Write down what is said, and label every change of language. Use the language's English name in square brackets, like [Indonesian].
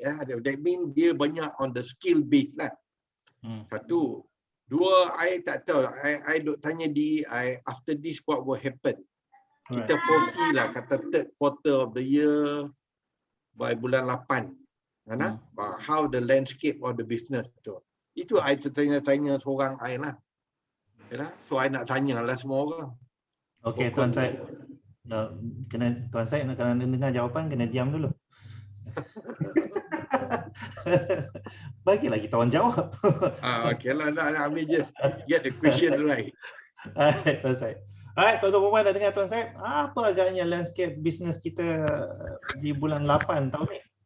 [English] That means [Malay] dia banyak [English] on the skill base lah. [Malay] Satu. Dua, I tak tahu. I duk tanya [English] after this what will happen. [Malay] Kita [English] foresee [Malay] lah kata [English] third quarter of the year by [Malay] bulan 8. [English] How the landscape of the business [Malay] tu. Itu I tanya seorang I lah. So I nak tanya lah semua orang. Okey, Tuan Syed. Tuan Syed nak dengar jawapan kena diam dulu. Bagilah kita orang jawab. [English] Okay lah, I mean just get the question right. [Malay] Alright, Tuan Syed. Alright, tuan-tuan perempuan dah dengar Tuan Syed. Apa agaknya landscape bisnes kita di bulan 8 tahun ni?